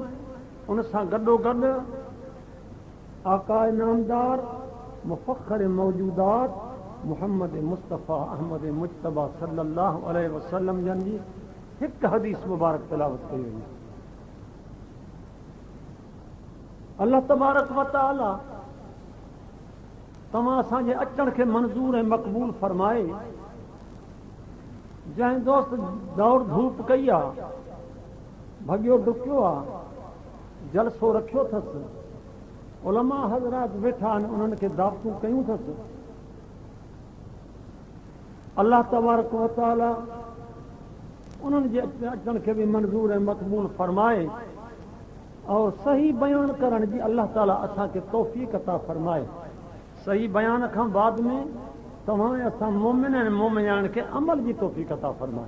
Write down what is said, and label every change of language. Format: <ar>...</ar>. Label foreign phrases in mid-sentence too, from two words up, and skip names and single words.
<sd>उन सां गॾोगॾु आकाए नामदार मुफ़ख़्ख़िर मौजूदात मुहम्मद मुस्तफ़ा अहमद मुज्तबा</sd> <ar>صلى الله عليه وسلم</ar> <sd>जन जी हिकु हदीस मुबारक तिलावत कई वई।</sd> <ar>الله تبارك وتعالى</ar> <sd>तव्हां असांजे अचण खे मंज़ूर ऐं मक़बूल फरमाए। जंहिं दोस्त दौड़ धूप कई आहे, भॻियो डुकियो आहे, जलसो रखियो अथसि, उलमा हज़रात वेठा आहिनि, उन्हनि खे दावतूं कयूं अथसि।</sd> <ar>الله تبارك وتعالى</ar> <sd>उन्हनि जे अचण खे बि मंज़ूर ऐं मक़बूल फरमाए और सही बयान करण जी अल्लाह ताला असांखे तौफ़ीक़ अता फरमाए। सही बयान खां बाद में तव्हां असां मोमिन ऐं मोमिनाउनि खे अमल जी तौफ़ीक़ अता फरमाए।</sd>